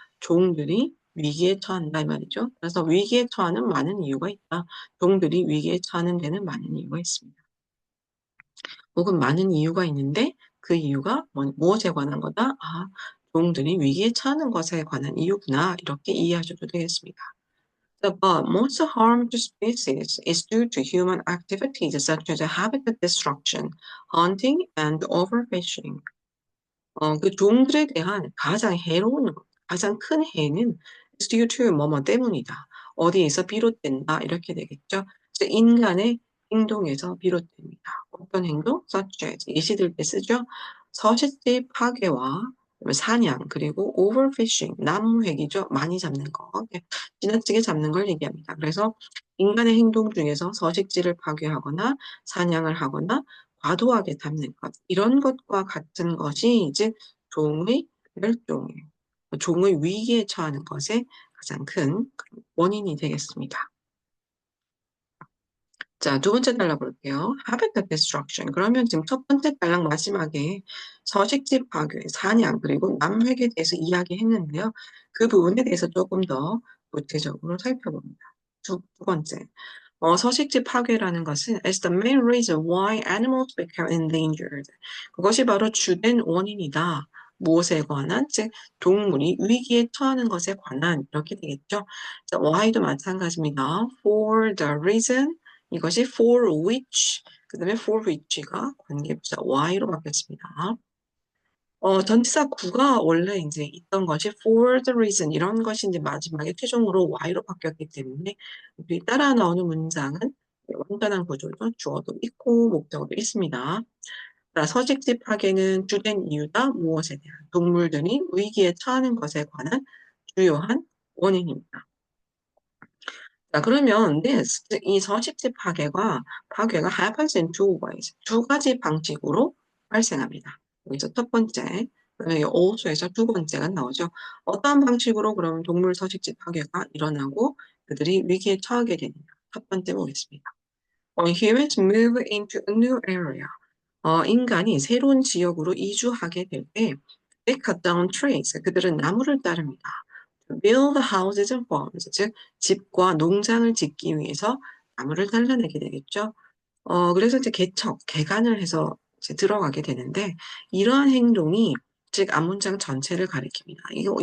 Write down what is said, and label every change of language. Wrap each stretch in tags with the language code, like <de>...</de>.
<ko>종들이 위기에 처한다 이 말이죠. 그래서 위기에 처하는 많은 이유가 있다. 종들이 위기에 처하는 데는 많은 이유가 있습니다. 혹은 많은 이유가 있는데 그 이유가 무엇에 관한 거다? 아, 종들이 위기에 처하는 것에 관한 이유구나. 이렇게 이해하셔도 되겠습니다.</ko> <en>But most harm to species is due to human activities such as habitat destruction, hunting, and overfishing.</en> <ko>그 종들에 대한 가장 해로운 것, 가장 큰 해는</ko> <en>is due to</en> <ko>뭐뭐 때문이다. 어디에서 비롯된다. 이렇게 되겠죠. 그래서 인간의 행동에서 비롯됩니다. 어떤 행동? such as 예시들 때 쓰죠. 서식지 파괴와 사냥 그리고 overfishing 남획이죠. 많이 잡는 거. 지나치게 잡는 걸 얘기합니다. 그래서 인간의 행동 중에서 서식지를 파괴하거나 사냥을 하거나 과도하게 잡는 것, 이런 것과 같은 것이 이제 종의 멸종에, 종의 위기에 처하는 것의 가장 큰 원인이 되겠습니다. 자, 두 번째 달라 볼게요. habitat destruction. 그러면 지금 첫 번째 달랑 마지막에 서식지 파괴, 사냥, 그리고 남획에 대해서 이야기했는데요. 그 부분에 대해서 조금 더 구체적으로 살펴봅니다. 두 번째. 서식지 파괴라는 것은</ko> <en>is the main reason why animals become endangered.</en> <ko>그것이 바로 주된 원인이다. 무엇에 관한? 즉 동물이 위기에 처하는 것에 관한 이렇게 되겠죠. 자, why도 마찬가지입니다.</ko> <en>For the reason</en> <ko>이것이</ko> <en>for which</en> <ko>그 다음에 for which가 관계부사 y로 바뀌었습니다. 전치사 구가 원래 이제 있던 것이 for the reason 이런 것이 이제 마지막에 최종으로 y로 바뀌었기 때문에 우리 따라 나오는 문장은 완전한 구조죠. 주어도 있고 목적어도 있습니다. 자, 서식지 파괴는 주된 이유다. 무엇에 대한 동물들이 위기에 처하는 것에 관한 주요한 원인입니다. 자, 그러면 this, 이 서식지 파괴가</ko> <en>happens in two ways.</en> <ko>두 가지 방식으로 발생합니다. 여기서 첫 번째, 그다음에 also에서 두 번째가 나오죠. 어떠한 방식으로 그럼 동물 서식지 파괴가 일어나고 그들이 위기에 처하게 되느냐. 첫 번째 보겠습니다.</ko> <en>Humans move into a new area.</en> <ko>인간이 새로운 지역으로 이주하게 될 때,</ko> <en>they cut down trees.</en> <ko>그들은 나무를 자릅니다.</ko> <en>build houses and farms,</en> <ko>즉 집과 농장을 짓기 위해서 나무를 잘라내게 되겠죠. 그래서 이제 개간을 해서 이제 들어가게 되는데 이러한 행동이 즉 앞문장 전체를 가리킵니다.</ko>